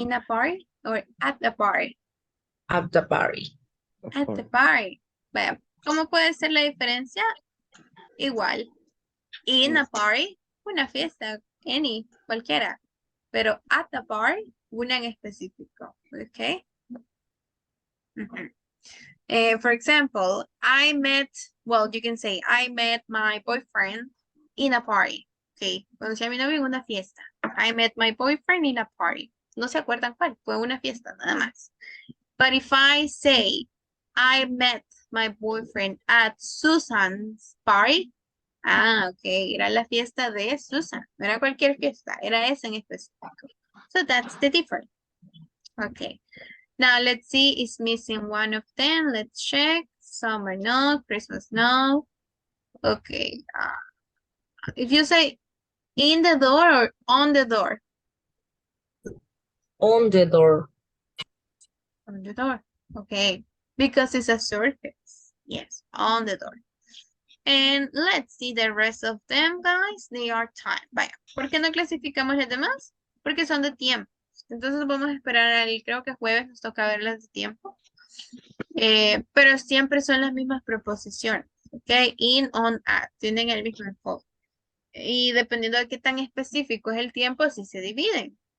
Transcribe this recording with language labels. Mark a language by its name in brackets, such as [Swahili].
[English] In a party or at the party. At the party. At the party. [Spanish] Vaya, ¿cómo puede ser la diferencia? Igual. [English] In a party, [Spanish] una fiesta, [English] any, [Spanish] cualquiera. Pero [English] at the party, [Spanish] una en específico. [English] Okay. For example, I met, well, you can say, I met my boyfriend in a party. Okay. [Spanish] Conocí a mi novio en una fiesta. [English] I met my boyfriend in a party. [Spanish] No se acuerdan cuál, fue una fiesta, nada más. [English] But if I say, I met my boyfriend at Susan's party. [Spanish] Ah, ok, era la fiesta de Susan. No era cualquier fiesta, era esa en específico. [English] So that's the difference. Okay. Now let's see, is missing one of them. Let's check. Summer no, Christmas no. Okay. If you say in the door or on the door? On the door. On the door. Okay. Because it's a surface. Yes, on the door. And let's see the rest of them, guys. They are time. [Spanish] Vaya, ¿por qué no clasificamos las demás? Porque son de tiempo. Entonces vamos a esperar al, creo que jueves nos toca ver las de tiempo. Pero siempre son las mismas preposiciones. Ok, in, on, at. Tienen el mismo enfoque. Y dependiendo de qué tan específico es el tiempo, sí se dividen.